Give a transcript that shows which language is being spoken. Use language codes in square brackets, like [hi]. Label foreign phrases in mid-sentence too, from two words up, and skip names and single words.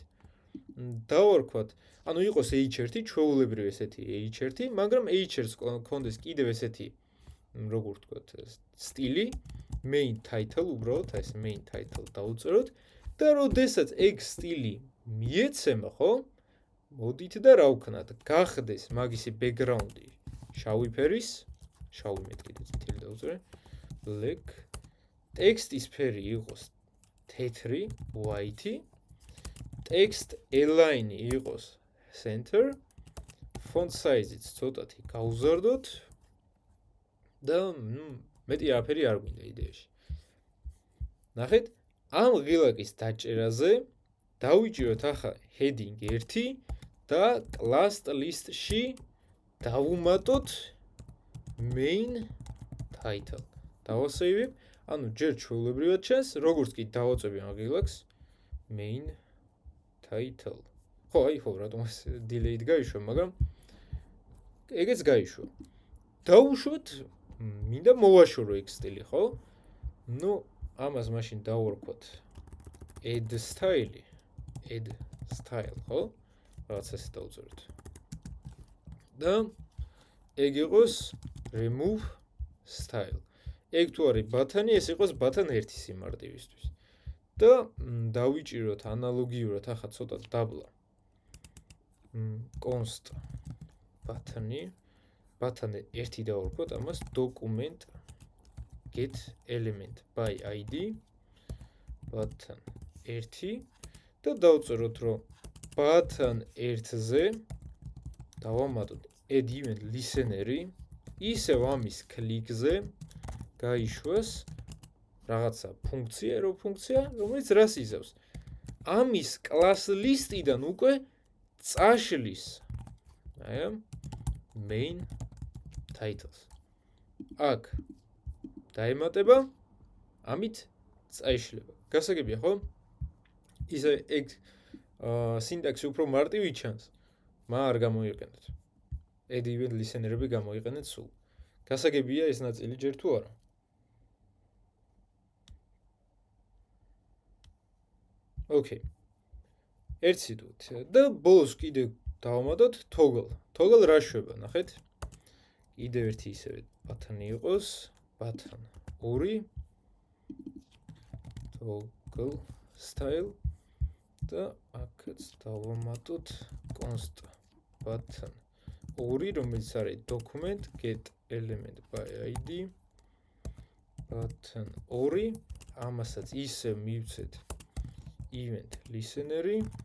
[ka] დავარქვათ, ანუ იყოს h1, ჩვეულებრივ ესეთი h1, მაგრამ h-ს კონდეს კიდევ ესეთი, როგორ ვთქვათ, სტილი, [en] main title, [ka] უბრალოდ ეს [en] main title [ka] დავუწეროთ და როდესაც ეგ სტილი მიეცემა, ხო? მოდით და რა ვქნათ? გახდეს მაგისი background-ი შავი ფერის, შავი მე კიდე წითელი დავუწერე, black, ტექსტის ფერი იყოს თეთრი, white, [en] text align [ka] იყოს center, [en] font size- [ka] იც ცოტათი გავუზარდოთ და მეტი არაფერი არ გვინდა იდეაში. ნახეთ, ამ ღილაკის დაჭერაზე დავიჭიროთ ახლა heading 1 და [en] class list- [ka] ში დავუმატოთ [en] main title. [ka] დავასეივებ, ანუ ჯერ ჩვეულებრივად ჩანს, როგორც კი დავაწვევი ამ ღილაკს [en] main title. [ka] ხო, აი ხო, რატომ ეს delayed გაიშვა, მაგრამ ეგეც გაიშვა. დავუშვათ, მინდა მოვაშორო ეგ სტილი, ხო? ნუ ამას მაშინ დავარქვათ [en] add style, [ka] ხო? რაღაც ესე დავუწეროთ. და ეგ იყოს [en] remove style. [ka] ეგ თუ არის ბათანი, ეს იყოს button 1 სიმარტივისთვის. და დავიჭიროთ ანალოგიურად ახლა ცოტა დაბლა. [en] const button- [ka] ი 1 დავარქვათ, ამას [en] document get element by id button 1 [ka] და დავწეროთ, რომ button 1-ზე დავამატოთ [en] add event listener- [ka] ი, ისევ ამის click-ზე გაიშვას რაღაცა ფუნქცია, arrow ფუნქცია, რომელიც რას იზავს? ამის [en] class list- [ka] იდან უკვე წაშლის აი ამ [en] main titles. [ka] აქ დაემატება, ამით წაიშლება. გასაგებია, ხო? ისე ეგ სინტაქსი უფრო მარტივი ჩანს, მაგრამ არ გამოიყენეთ. [en] add event listener- [ka] ები გამოიყენეთ სულ. გასაგებია ეს ნაწილი ჯერ თუ არა. Okay. ერთ სიტყვით და ბოლოს კიდე დავამატოთ toggle. Toggle რა შვება, ნახეთ? კიდევ ერთი ისევე button-ი იყოს, [en] button 2 toggle style [ka] და აქაც დავამატოთ [en] const button 2, [ka] რომელიც არის [en] document get element by id button 2, [ka] ამასაც ისე მივცეთ [en] event listener- [ka] ი,